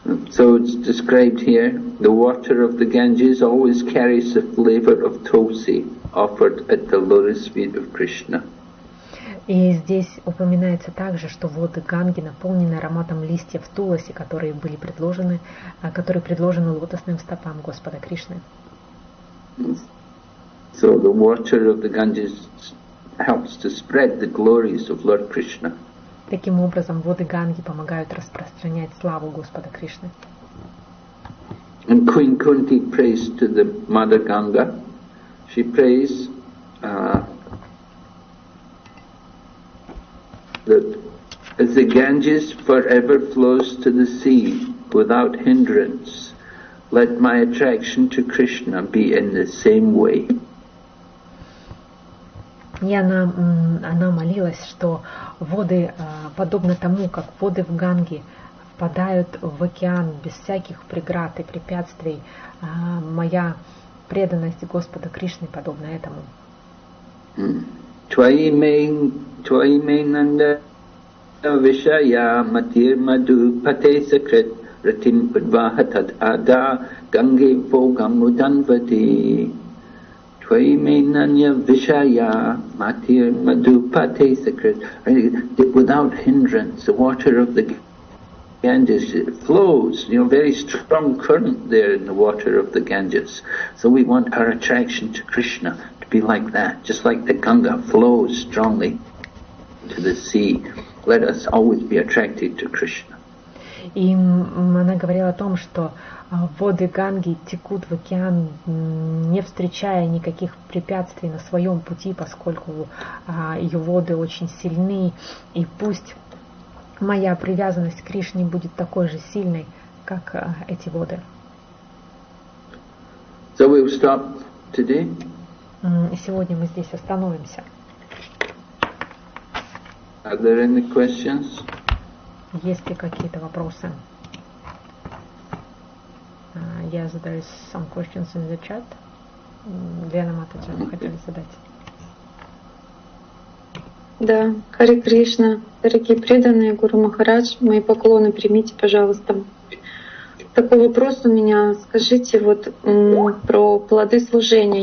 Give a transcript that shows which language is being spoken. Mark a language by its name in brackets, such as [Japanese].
[English] So it's described here, the water of the Ganges always carries the flavor of tulsi offered at the lotus feet of Krishna. [Russian] И здесь упоминается также, что воды Ганги наполнены ароматом листьев туласи, которые предложены лотосным стопам Господа Кришны. [English] So the water of the Ganges helps to spread the glories of Lord Krishna. [Russian] Таким образом, воды Ганги помогают распространять славу Господа Кришны. [English] And Queen Kunti prays to the Mother Ganga. She prays that as the Ganges forever flows to the sea without hindrance, let my attraction to Krishna be in the same way. [Russian] И она молилась, что воды, подобно тому, как воды в Ганге впадают в океан без всяких преград и препятствий, моя преданность Господа Кришны подобна этому. [Sanskrit] Тваи мей нанда вишая матир маду пате сакрет ратим падвахатат ада ганге вогам уданвати. Tvaimenanya Vishaya Matir Madhupate Sakrit. [English] Without hindrance, the water of the Ganges, it flows, very strong current there in the water of the Ganges. So we want our attraction to Krishna to be like that, just like the Ganga flows strongly to the sea. Let us always be attracted to Krishna. [Russian] И она говорила о том, что воды Ганги текут в океан, не встречая никаких препятствий на своем пути, поскольку ее воды очень сильны, и пусть моя привязанность к Кришне будет такой же сильной, как эти воды. [English] So we'll stop today. [Russian] Сегодня мы здесь остановимся. [English] Are there any questions? [Russian] Есть ли какие-то вопросы? [English] Yes, there is some questions in the chat. [Russian] Лена Матаджа, вы хотели задать? Да, Харе Кришна, дорогие преданные, Гуру Махарадж, мои поклоны примите, пожалуйста. Такой вопрос у меня. Скажите про плоды служения.